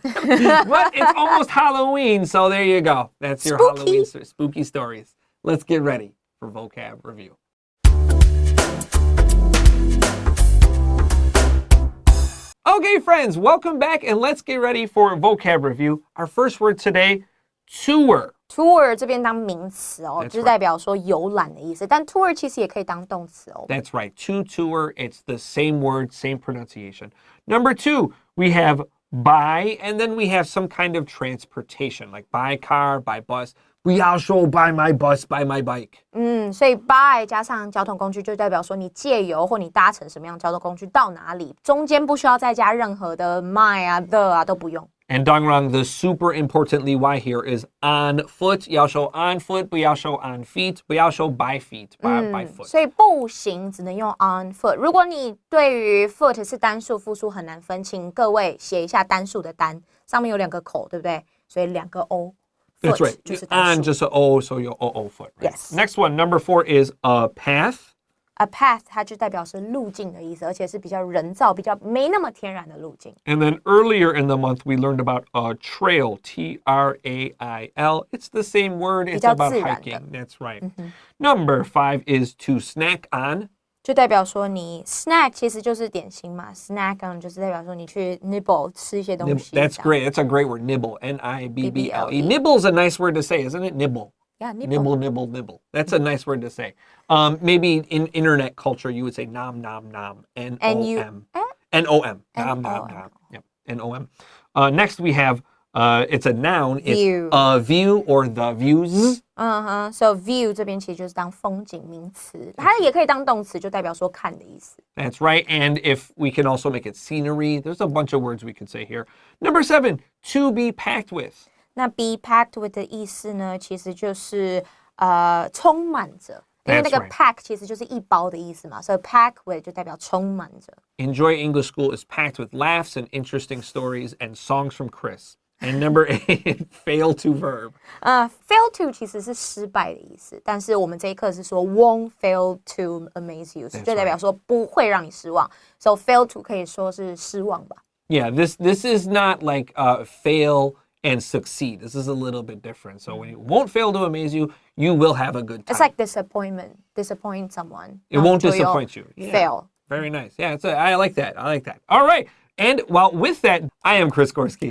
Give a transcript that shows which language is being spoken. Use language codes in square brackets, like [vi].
[en] But it's almost Halloween, so there you go. That's your Halloween spooky stories. Let's get ready for vocab review. Okay, friends, welcome back, and let's get ready for vocab review. Our first word today, tour. [zh] Tour 这边当名词哦， [en] That's [zh] 就是代表说游览的意思。但 tour 其实也可以当动词哦。 [en] That's right. To tour, it's the same word, same pronunciation. Number 2, we have by, and then we have some kind of transportation, like by car, by bus. [zh] 不要说 [en] by my bus, by my bike. [zh] 所以 by 加上交通工具，就代表说你借由或你搭乘什么样的交通工具到哪里，中间不需要再加任何的 my 啊、the 啊都不用。 [en] And Dongrang, the super importantly why here is on foot. [zh] 要说 [en] on foot, [zh] 不要说 [en] on feet, 不要说 by feet, by foot. [zh] 所以步行只能用 on foot。如果你对于 foot 是单数、复数很难分，请各位写一下单数的单，上面有2个口，对不对？所以2个 o。 [en] That's right. On just an O, so you'll O foot. Right? Yes. Next one, number 4 is a path. [zh] A path 它就代表是路径的意思，而且是比较人造、比较没那么天然的路径。 [en] And then earlier in the month, we learned about a trail, T-R-A-I-L. It's the same word. It's about hiking. That's right. Number 5 is to snack on. [zh] 就代表说你 snack 其实就是点心嘛 ，snack on 就是代表说你去 nibble 吃一些东西。 [en] That's great. That's a great word. Nibble. N-I-B-B-L-E. Nibble is a nice word to say, isn't it? Nibble. Yeah, nibble. Nibble. That's a nice word to say. Maybe in internet culture, you would say nom, nom, nom. N-O-M. N-O-M. Nom, nom, nom. Yep. N-O-M. Next, we have, it's a noun. It's view. A view or the views. [zh] So view 这边其实就是当风景名词，它也可以当动词，就代表说看的意思。 [en] That's right. And if we can also make it scenery, there's a bunch of words we could say here. Number 7, to be packed with. [zh] 那 be packed with 的意思呢，其实就是充满着，因为那个 pack 其实就是一包的意思嘛，所以 pack with 就代表充满着。 [en] Enjoy English School is packed with laughs and interesting stories and songs from Chris. And number 8, fail to verb. [zh] Fail to 其实是失败的意思，但是我们这一课是说 [en] won't fail to amaze you， [zh] 就代表说不会让你失望。 So fail to 可以说是失望吧。 [en] Yeah, this is not like fail and succeed. This is a little bit different. So when you won't fail to amaze you, you will have a good time. It's like disappointment. Disappoint someone. It won't disappoint you. Fail. Very nice. Yeah, I like that. I like that. All right. And well, with that, I am Chris Gorski.